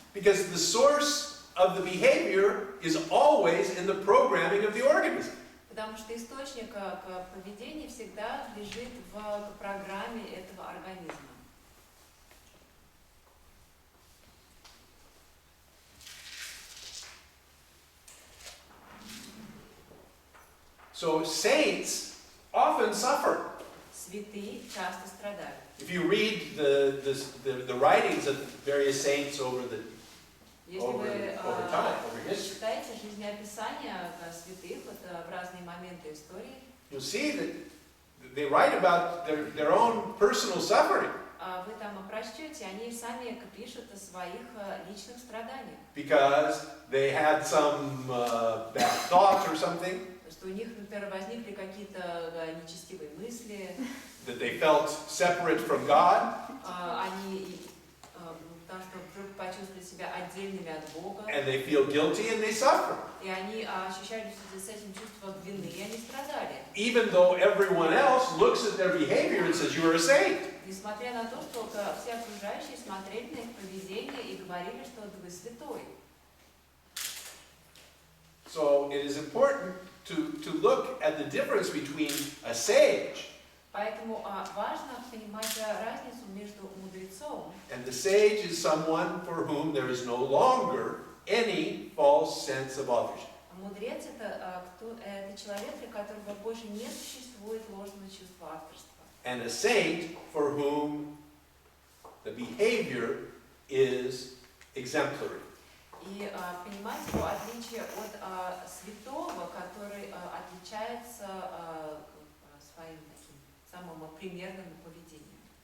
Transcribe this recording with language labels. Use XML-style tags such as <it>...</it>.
<en>Because the source of the behavior is always in the programming of the organism.</en> <ru>Потому что источник поведения всегда лежит в программе этого организма.</ru> <en>So saints often suffer.</en> <ru>Святые часто страдают.</ru> <en>If you read the writings of various saints over</en> <ru>Если вы</ru> <en>time, over history,</en> <ru>читаете жизнеописания святых в разные моменты истории,</ru> <en>you'll see that they write about their own personal suffering.</en> <ru>вы там прочтете, они сами пишут о своих личных страданиях.</ru> <en>Because they had some bad thoughts or something.</en> <ru>Что у них, например, возникли какие-то нечестивые мысли.</ru> <en>That they felt separate from God.</en> <ru>Они потому что вдруг почувствовали себя отдельными от Бога.</ru> <en>And they feel guilty and they suffer.</en> <ru>И они ощущали с этим чувством вины, и они страдали.</ru> <en>Even though everyone else looks at their behavior and says, you are a saint.</en> <ru>Несмотря на то, что все окружающие смотрели на их поведение и говорили, что вы святой.</ru> <en>So it is important to look at the difference between a sage.</en> <ru>Поэтому важно понимать разницу между мудрецом.</ru> <en>And the sage is someone for whom there is no longer any false sense of authorship.</en> <ru>Мудрец это человек, для которого больше не существует ложного чувства авторства.</ru> <en>And a saint for whom the behavior is exemplary.</en> <ru>И понимать его отличие от святого, который отличается своим таким самым примерным поведением.</ru>